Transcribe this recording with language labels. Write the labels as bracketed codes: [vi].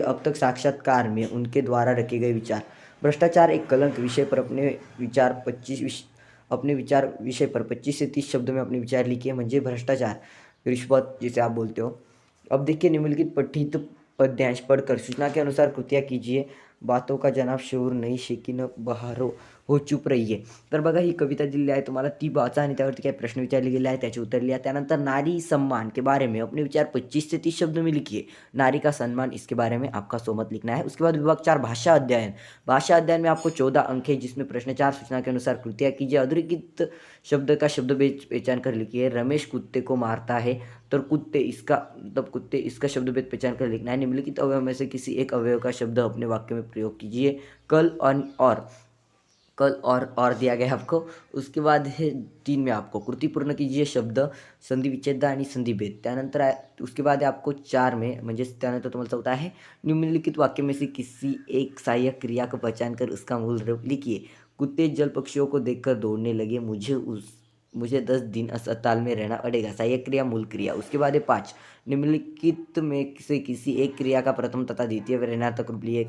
[hi] अब तक साक्षात्कार में उनके द्वारा रखे गए विचार. भ्रष्टाचार एक कलंक विषय पर अपने विचार विषय पर 25 से 30 शब्दों में अपने विचार लिखिए. म्हणजे भ्रष्टाचार, रिश्वत जिसे आप बोलते हो. अब देखिए निम्नलिखित पठित पद्यांश पढ़कर सूचना के अनुसार कृतियाँ कीजिए. बातों का जनाब शोर नहीं शेकीनं बहारो हो चूप रहिये. [mr] तर बघा ही कविता दिलेली आहे तुम्हाला, ती वाचा आणि त्यावरती काही प्रश्न विचारले गेले आहे, त्याचे उत्तर लिहा. [hi] त्यानंतर नारी सम्मान के बारे में अपने विचार 25 से 30 शब्दों में लिखिए. नारी का सम्मान, इसके बारे में आपका सोमत लिखना है. उसके बाद विभाग 4 भाषा अध्ययन. भाषा अध्ययन में आपको 14 अंक है, जिसमें प्रश्न 4 सूचना के अनुसार कृतियाँ कीजिए. अधोरेखित शब्द का शब्द पहचान कर लिखिए. रमेश कुत्ते को मारता है, तो कुत्ते इसका शब्द भेद पहचान कर लिखना है. निम्नलिखित अवयव में से किसी एक अवयव का शब्द अपने वाक्य में प्रयोग कीजिए. कल और दिया गया है आपको. उसके बाद है 3 में आपको कृती पूर्ण कीजिए. शब्द संधि विच्छेद आणि संधि भेद. [mr] त्यानंतर [hi] उसके बाद है आपको 4 में, [mr] म्हणजे त्यानंतर तुम्हाला चौथा [hi] है, निम्नलिखित वाक्य में से किसी एक सहायक क्रिया को पहचान कर उसका मूल रूप लिखिए. कुत्ते जल पक्षियों को देखकर दौड़ने लगे. मुझे 10 दिन अस्पताल में रहना पड़ेगा. सहायक क्रिया, मूल क्रिया. उसके बाद है 5, निम्नलिखित में से किसी एक क्रिया का प्रथम तथा द्वितीय विवरणार्थक रूप लिए.